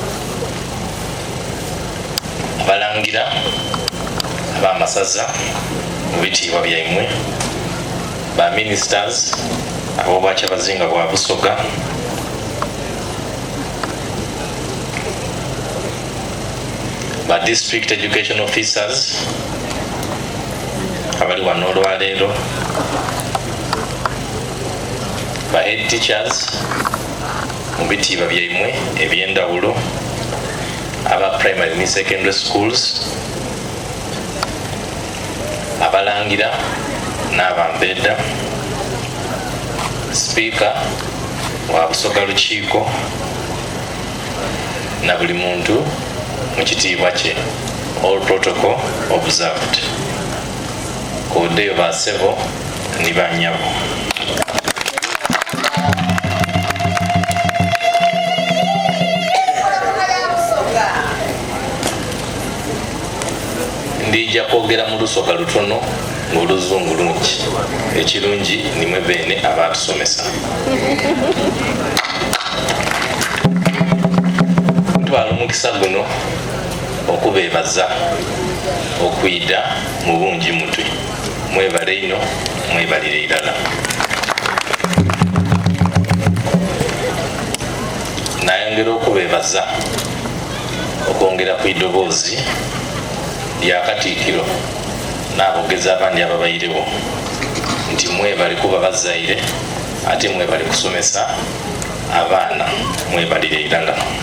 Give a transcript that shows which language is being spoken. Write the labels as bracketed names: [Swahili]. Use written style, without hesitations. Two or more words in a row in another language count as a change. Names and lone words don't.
[Soga] balangira ab'amasaza mu bitiibwa byammwe, ba ministers ab'obwa Kyabazinga bwa Busoga, ba [English] district education officers [Soga] abali wano olwaleero, ba [English] head teachers [Soga] mu bitiibwa byammwe eby'endawulo, aba primary ne [English] secondary schools, [Soga] abalangira n'abambeeda, speaker wa Busoga lukiiko na buli muntu mu kitiibwa kye. [English] All protocol observed. [Soga] Kodeyo basebo ni banyabo. Ndija kwogera mu Lusoga lutono ng'Oluzungu lungi. Ekirungi nimwe beene abatusomesa. Ntwala omukisa guno okubeebaza okuyida mu bungi mutwe. Mwebale ino, mwebalire irala. Nayongera okubeebaza okwongera ku iddoboozi lya Katikkiro n'abogezi abandi ababayirewo nti mwebale kuba bazaire ate mwebale kusomesa abaana, mwebalire irala.